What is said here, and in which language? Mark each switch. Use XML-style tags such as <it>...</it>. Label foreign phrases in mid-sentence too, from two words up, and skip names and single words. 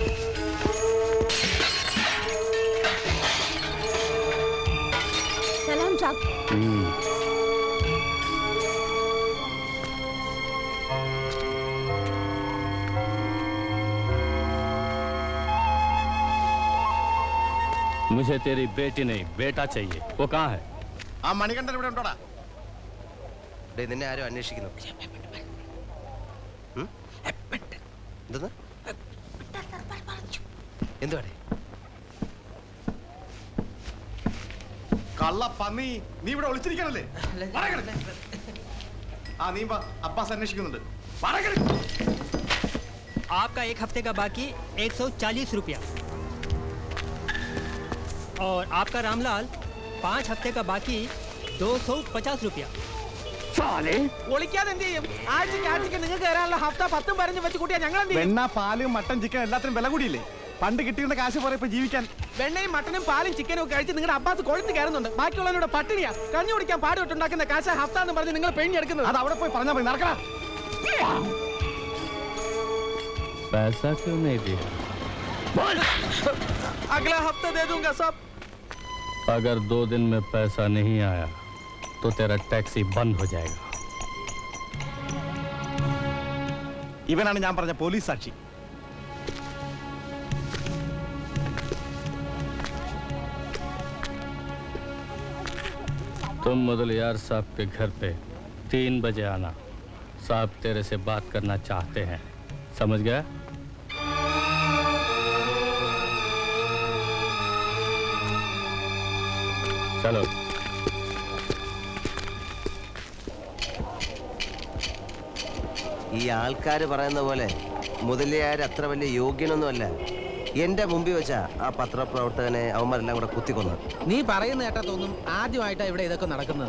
<hi>सलाम साहब। मुझे तेरी बेटी नहीं बेटा चाहिए। वो कहाँ है?</hi> <ml>ആ മണികണ്ഠൻ ഇവിടെ ഉണ്ടോടാ? ഡേ നിന്നെ ആരും അന്വേഷിക്കുന്നു. എന്തെന്ന്? എന്തുവാടേ? കള്ള പന്നി, നീ ഇവിടെ ഒളിച്ചിരിക്കണല്ലേ? ആ നീ വാ, അബ്ബാസ് അന്വേഷിക്കുന്നുണ്ട്.</ml> <hi>आपका 1 हफ्ते का बाकी 140 रुपया और आपका रामलाल 5 हफ्ते का बाकी 250 रुपया।</hi> <ml>ഒളിക്കാതെ എന്ത് ചെയ്യും? ആഴ്ചക്ക് നിങ്ങൾക്ക് തരാനുള്ള ഹഫ്ത 10 15 വെച്ച് കൂട്ടിയാ ഞങ്ങൾ എന്ത് ചെയ്യും? വെണ്ണ, പാല്, മട്ടൻ, ചിക്കൻ എല്ലാത്തിനും വില കൂടിയില്ലേ? പണ്ട് കിട്ടിയിരുന്ന കാശ് പോലെ ഇപ്പൊ ജീവിക്കാൻ. വെണ്ണയും മട്ടനും പാലും ചിക്കനും ഒക്കെ കഴിച്ച് നിങ്ങളുടെ അബ്ബാസ് കൊഴുത്ത് കയറുന്നുണ്ട്. ബാക്കിയുള്ളവരുടെ പട്ടിണിയാ. കഞ്ഞി കുടിക്കാൻ പാടുപെട്ടുണ്ടാക്കുന്ന കാശ ഹഫ്ത എന്ന് പറഞ്ഞ് നിങ്ങൾ പെയിഞ്ഞെടുക്കുന്നത്. അത് അവിടെ പോയി പറഞ്ഞാൽ മതി. നടക്കടാ.</ml> <hi>पैसा क्यों नहीं दिया? अगला हफ्ता दे दूंगा सब। अगर 2 दिन में पैसा नहीं आया तो तेरा टैक्सी बंद हो जाएगा।</hi> <ml>ഇവനാണ് ഞാൻ പറഞ്ഞ പോലീസ് സാക്ഷി.</ml> <hi>तुम मुदलियार साहब के घर पे 3 बजे आना। साहब तेरे से बात करना चाहते हैं। समझ गया? चलो।</hi> <ml>ഈ ആൾക്കാർ പറയുന്ന പോലെ മുതലിയാർ അത്ര വലിയ യോഗ്യനൊന്നുമല്ല. എന്റെ മുമ്പിൽ വെച്ചാ ആ പത്രപ്രവർത്തകനെ അവന്മാരെല്ലാം കൂടെ കുത്തിക്കൊന്നു. നീ പറയുന്ന കേട്ടാ തോന്നും ആദ്യമായിട്ടാ ഇവിടെ ഇതൊക്കെ നടക്കുന്നത്.</ml>